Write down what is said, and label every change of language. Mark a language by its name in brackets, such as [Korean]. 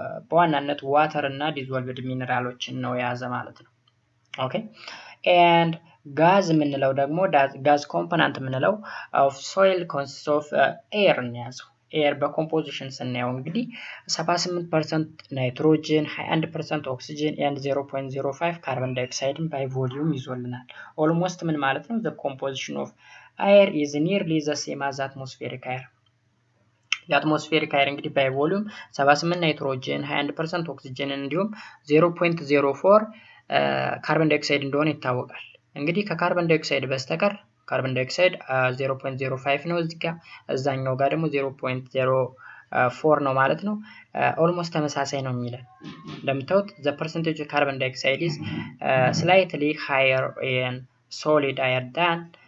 [Amharic] በዋናነት ዋተር እና ዲዞልቭድ ሚነራሎችን ነው የያዘ ማለት ነው። ኦኬ and ጋዝ የምንለው ደግሞ ጋዝ ኮምፖነንት የምንለው [English] of soil consists of air [Amharic] ነው የያዘው። ኤር በኮምፖዚሽን ስናየው እንግዲህ 78% ናይትሮጅን፣ 21% ኦክሲጅን and 0.05 ካርቦን ዳይኦክሳይድን ባይ ቮሊዩም ይዞልናል። ኦልሞስት ምን ማለት ነው? [English] the composition of air is nearly the same as atmospheric air. [Amharic] የአትሞስፌሪክ አየር እንግዲህ ባይ ቮሊዩም 78 ናይትሮጅን፣ 21% ኦክሲጅን እንዲሁም 0.04 ካርቦን ዳይኦክሳይድ እንደሆነ ይታወቃል። እንግዲህ ከካርቦን ዳይኦክሳይድ በስተቀር ካርቦን ዳይኦክሳይድ 0.05 ነው እዚህ ጋር፣ እዛኛው ጋር ደግሞ 0.04 ነው ማለት ነው። ኦልሞስት ተመሳሳይ ነው የሚለን። እንደምታዩት [English] the percentage of carbon dioxide is slightly higher in solid air than